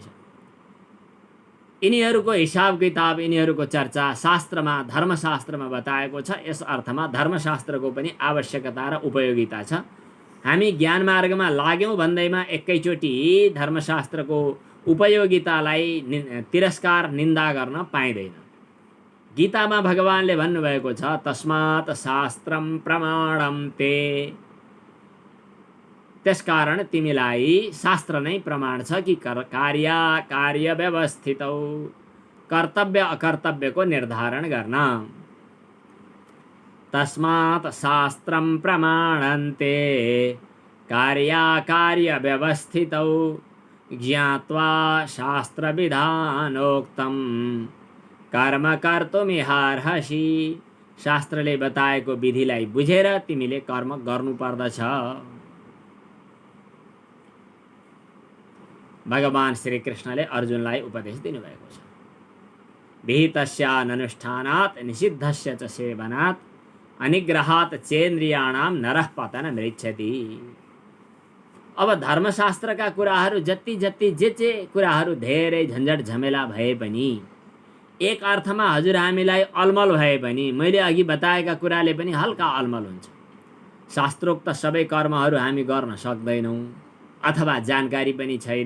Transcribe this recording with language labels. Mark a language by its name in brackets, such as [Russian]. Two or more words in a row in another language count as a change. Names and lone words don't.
[Nepali] यिनीहरूको हिसाब किताब, यिनीहरूको चर्चा शास्त्रमा, धर्मशास्त्रमा बताएको छ। यस अर्थमा धर्मशास्त्रको पनि आवश्यकता र उपयोगिता छ। हामी ज्ञान मार्गमा लाग्यौँ भन्दैमा एकैचोटि धर्मशास्त्रको उपयोगितालाई तिरस्कार, निन्दा गर्न पाइँदैन। गीतामा भगवानले भन्नुभएको छ, [Sanskrit] तस्मात् शास्त्रम प्रमाणम ते, [Nepali] त्यसकारण तिमीलाई शास्त्र नै प्रमाण छ कि [Sanskrit] कार्य व्यवस्थितौ, [Nepali] कर्तव्य अकर्तव्यको निर्धारण गर्न। [Sanskrit] तस्मात् शास्त्रम प्रमाणन्ते कार्य व्यवस्थितौ ज्ञात्वा शास्त्रविधानोक्तं कर्म कर्तुमिहार्हसि। [Nepali] शास्त्रले बताएको विधिलाई बुझेर तिमीले कर्म गर्नुपर्दछ। भगवान श्री कृष्णले अर्जुनलाई उपदेश दिनुभएको छ। [Sanskrit] विहितस्याननुष्ठानात् निषिद्धस्य च सेवनात् अनिग्रहात् चेन्द्रियाणाम नरः पतनं रिच्छति। [Nepali] अब धर्मशास्त्रका कुराहरू जति जे कुराहरू धेरै झन्झट झमेला भए पनि, एक अर्थमा हजुर हामीलाई अलमल भए पनि, मैले अघि बताएका कुराले पनि हल्का अलमल हुन्छ। शास्त्रोक्त सबै कर्महरू हामी गर्न सक्दैनौँ अथवा जानकारी पनि छैन।